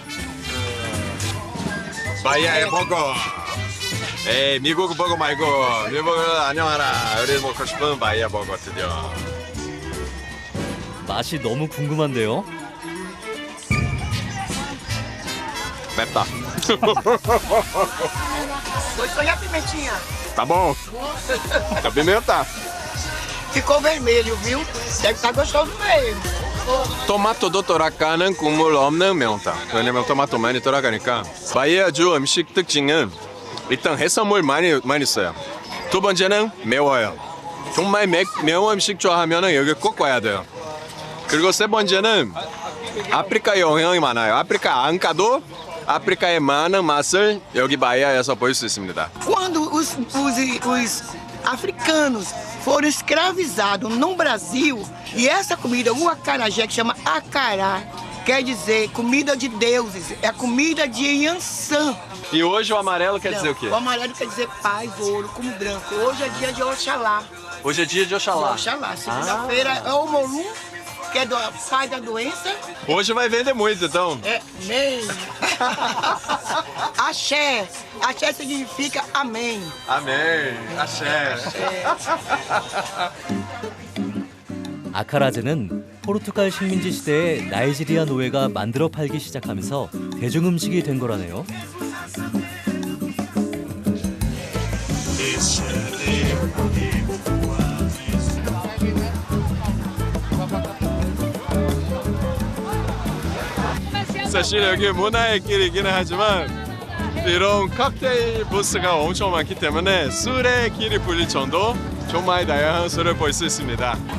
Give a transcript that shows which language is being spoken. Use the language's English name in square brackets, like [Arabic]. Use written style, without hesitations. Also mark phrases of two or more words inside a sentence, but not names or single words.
[Korean] 바이아의 버거. 에이, 미국 버거 말고 미국 버거 안녕하라. 우리 먹고 싶은 바이아 버거 드디어. 맛이 너무 궁금한데요. 맵다. [Portuguese] Foi a pimentinha. Tá bom. Tá pimenta. Ficou vermelho, viu? Deve estar gostoso mesmo. [Korean] 토마토도 돌아가는 국물 없는 매운탕. 왜냐면 토마토 많이 돌아가니까. 바이아주 음식 특징은 일단 해산물 많이 써요. 두 번째는 매워요. 정말 매운 음식 좋아하면 여기 꼭 와야 돼요. 그리고 세 번째는 아프리카 영향이 많아요. 아프리카 안 가도 아프리카의 많은 맛을 여기 바이아에서 볼 수 있습니다. [Portuguese] Quando os africanos foram escravizados no Brasil, e essa comida, o acarajé, que chama acará, quer dizer comida de deuses, é a comida de Yansan. E hoje o amarelo quer dizer o quê? O amarelo quer dizer paz, ouro, como branco. Hoje é dia de Oxalá. Hoje é dia de Oxalá. Oxalá. Segunda-feira é o Molum, que é do pai da doença. Hoje vai vender muito, então. É, nem. Axé. Axé significa amém. Amém. Axé. [Korean] 아카라제는 포르투갈 식민지 시대에 나이지리아 노예가 만들어 팔기 시작하면서 대중음식이 된 거라네요. 사실 여기 문화의 길이기는 하지만 이런 칵테일 부스가 엄청 많기 때문에 술의 길이 불릴 정도 정말 다양한 술을 볼 수 있습니다.